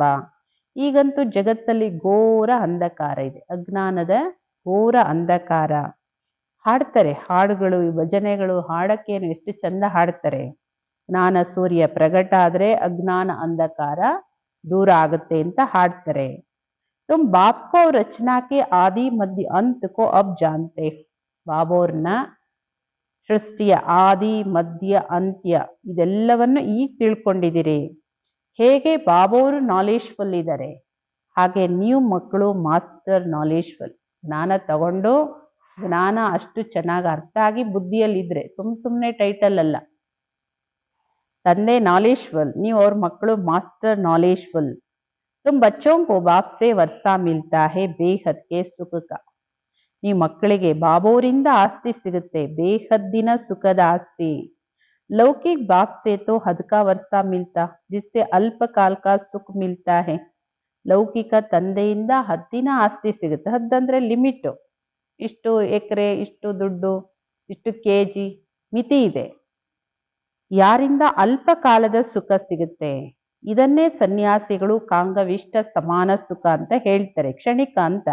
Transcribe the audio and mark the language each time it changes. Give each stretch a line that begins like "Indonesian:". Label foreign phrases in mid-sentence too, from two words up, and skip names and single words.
Kannada: ಈಗಂತೂ ಜಗತ್ತಲ್ಲಿ ಘೋರ ಅಂಧಕಾರ ಇದೆ, ಅಜ್ಞಾನದ ಘೋರ ಅಂಧಕಾರ. ಹಾಡ್ತಾರೆ ಹಾಡುಗಳು, ಭಜನೆಗಳು ಹಾಡಕ್ಕೇನು ಎಷ್ಟು ಚಂದ ಹಾಡ್ತಾರೆ. ಜ್ಞಾನ ಸೂರ್ಯ ಪ್ರಗಟ ಆದರೆ ಅಜ್ಞಾನ ಅಂಧಕಾರ ದೂರ ಆಗುತ್ತೆ ಅಂತ ಹಾಡ್ತಾರೆ.
Hindi: तुम बाप को रचना के आदि मध्य अंत को अब जानते हो.
Kannada: ಬಾಬೋರ್ನ ಸೃಷ್ಟಿಯ ಆದಿ ಮಧ್ಯ ಅಂತ್ಯ ಇದೆಲ್ಲವನ್ನು ಈಗ ತಿಳ್ಕೊಂಡಿದ್ದೀರಿ. ಹೇಗೆ ಬಾಬೋರು ನಾಲೆಜ್ಫುಲ್ ಇದ್ದಾರೆ, ಹಾಗೆ ನೀವು ಮಕ್ಕಳು
English: master knowledgeful.
Kannada: ಜ್ಞಾನ ತಗೊಂಡು ಜ್ಞಾನ ಅಷ್ಟು ಚೆನ್ನಾಗಿ ಅರ್ಥ ಆಗಿ ಬುದ್ಧಿಯಲ್ಲಿದ್ದರೆ, ಸುಮ್ಮನೆ ಟೈಟಲ್ ಅಲ್ಲ. ತಂದೆ ನಾಲೆಜ್ಫುಲ್, ನೀವು ಅವ್ರ ಮಕ್ಕಳು
English: master knowledgeful.
Hindi: तुम बच्चों को बाप से वर्षा मिलता है बेहद के सुख का.
Kannada: ನೀವು ಮಕ್ಕಳಿಗೆ ಬಾಬೋರಿಂದ ಆಸ್ತಿ ಸಿಗುತ್ತೆ, ಬೇಹದ್ದಿನ ಸುಖದ ಆಸ್ತಿ.
Hindi: लौकिक बाप से तो हद का वर्षा मिलता जिससे अल्प काल का सुख मिलता है.
Kannada: ಲೌಕಿಕ ತಂದೆಯಿಂದ ಹದ್ದಿನ ಆಸ್ತಿ ಸಿಗುತ್ತೆ. ಹದ್ದಂದ್ರೆ ಲಿಮಿಟು, ಇಷ್ಟು ಎಕರೆ, ಇಷ್ಟು ದುಡ್ಡು, ಇಷ್ಟು ಕೆಜಿ ಮಿತಿ ಇದೆ. ಯಾರಿಂದ ಅಲ್ಪ ಕಾಲದ ಸುಖ ಸಿಗುತ್ತೆ. ಇದನ್ನೇ ಸನ್ಯಾಸಿಗಳು ಕಾಂಗವಿಷ್ಟ ಸಮಾನ ಸುಖ ಅಂತ ಹೇಳ್ತಾರೆ, ಕ್ಷಣಿಕ ಅಂತ.